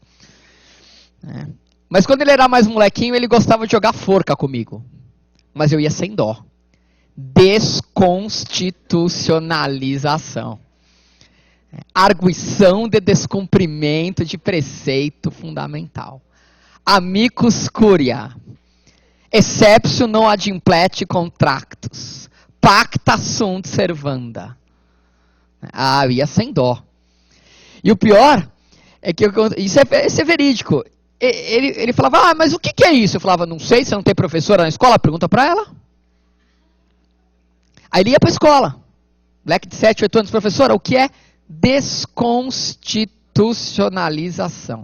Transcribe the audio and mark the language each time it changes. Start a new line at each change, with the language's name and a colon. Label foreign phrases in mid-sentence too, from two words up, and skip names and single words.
Portuguese: Mas quando ele era mais molequinho, ele gostava de jogar forca comigo. Mas eu ia sem dó. Desconstitucionalização. Arguição de descumprimento de preceito fundamental.
Latin: Amicus curia. Exceptio non ad implete contractus. Pacta sunt servanda.
Portuguese: Eu ia sem dó. E o pior é que isso é verídico. Ele falava, mas o que é isso? Eu falava, não sei, você não tem professora na escola? Pergunta para ela. Aí ele ia para a escola. Moleque de 7, 8 anos, professora, o que é desconstitucionalização?